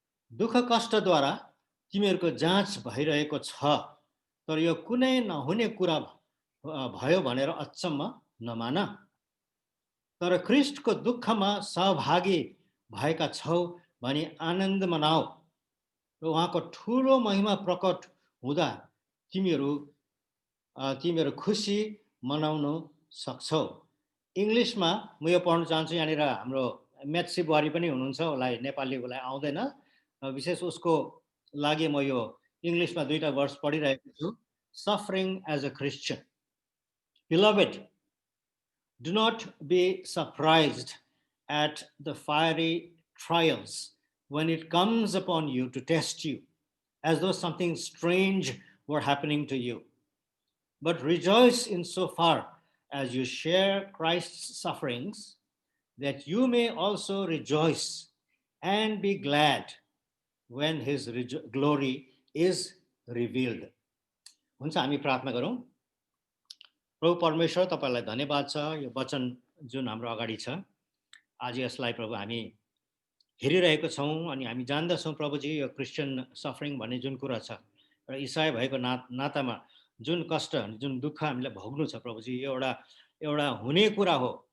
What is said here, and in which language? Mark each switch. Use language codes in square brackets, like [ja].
[ne] दुःख कष्टद्वारा तिमीहरूको जाँच भइरहेको छ, तर यो कुनै नहुने कुरा भयो भनेर अचम्म नमान, तर ख्रीष्टको दुःखमा सहभागी भएका छौ भनी आनन्द मनाऊ र उहाँको ठुलो महिमा प्रकट हुँदा तिमीहरू खुसी मनाउन सक्छौ। इङ्ग्लिसमा म यो पढ्न चाहन्छु। यहाँनिर हाम्रो मेत्सी बुहारी पनि हुनुहुन्छ, उसलाई नेपाली उसलाई आउँदैन, विशेष उसको लागि म यो इङ्ग्लिसमा दुईटा वर्ड्स पढिरहेको छु, [en] Suffering as a Christian. Beloved, do not be surprised at the fiery trials when it comes upon you to test you, as though something strange were happening to you. But rejoice in so far as you share Christ's sufferings, that you may also rejoice and be glad when his glory is revealed. [ne] हुन्छ, हामी प्रार्थना गरौँ. प्रभु परमेश्वर, तपाईँलाई धन्यवाद छ यो वचन जुन हाम्रो अगाडि छ. आज यसलाई प्रभु हामी हेरिरहेको छौँ अनि हामी जान्दछौँ प्रभुजी यो क्रिस्चियन सफरिङ भन्ने जुन कुरा छ र इसाई भएको नातामा जुन कष्ट जुन दुःख हामीलाई भोग्नु छ प्रभुजी, यो एउटा हुने कुरा हो.